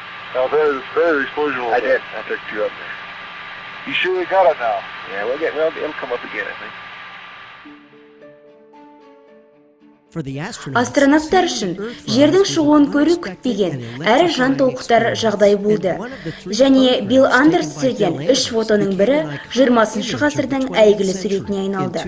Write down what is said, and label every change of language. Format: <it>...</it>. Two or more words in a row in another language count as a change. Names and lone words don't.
<en>Now there's the explosion. I did. I took 2 up there. You sure you got it now? Yeah, it'll come up again, I think.</en> <kk>Астронавттар үшін жердің шығуын көру күтпеген әрі жан толқытар жағдай болды. Және Билл Андерс түсірген 3 фотоның бірі 20 ғасырдың әйгілі суретіне айналды.</kk>